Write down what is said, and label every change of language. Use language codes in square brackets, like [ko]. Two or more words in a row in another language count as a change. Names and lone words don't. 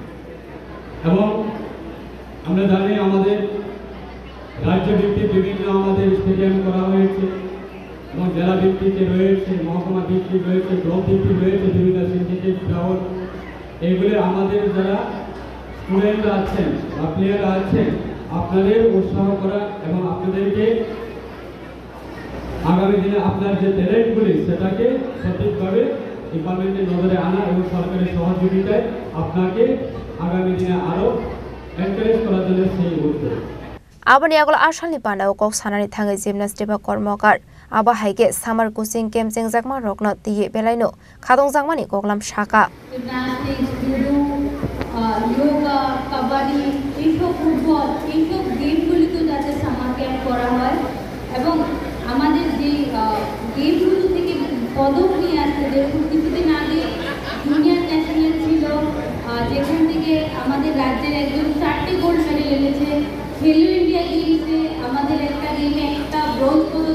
[bn] এবং আমরা জানি আমাদের রাজ্য ভিত্তিক বিভিন্ন আমাদের স্টেডিয়াম করা হয়েছে এবং জেলা ভিত্তিকে রয়েছে মহকুমা ভিত্তিক রয়েছে ব্লক ভিত্তিক রয়েছে বিভিন্ন [en] syndicate ground [bn] এগুলি আমাদের যারা স্টুডেন্ট আছেন বা প্লেয়ার আছেন আপনাদের উৎসাহ করা এবং আপনাদেরকে আগামী দিনে আপনার যে ট্যালেন্টগুলি সেটাকে সঠিকভাবে ডিপার্টমেন্টের নজরে আনা এবং সরকারের সহযোগিতায় আপনাকে আগামী দিনে আরও এনকারেজ করার জন্য সেই উদ্যোগ [trp] आबनि आगोल आसालनि पान्डाव कक सानानि थाङै जिमनास्ट देबा कर्मकार आबा हाइगे [en] summer coaching camp [trp] जेंजाकमा रकनो तिये बेलायनो खादंजाकमानि गगलाम शाखा [bn] योगा कबाडी এইসব ফুটবল এইসব গেমগুলিতে যাতে [en] summer camp [bn] করা হয় এবং আমাদের যে গেমগুলো থেকে পদক নিয়ে আসছে দেখুন কিছুদিন আগে [en] junior national [bn] ছিল যেখান থেকে আমাদের রাজ্যের একজন 4টি [en] gold medal [bn] এনেছে খেলো ইন্ডিয়া গেমসে আমাদের একটা গেমে একটা ব্রোঞ্জ পদক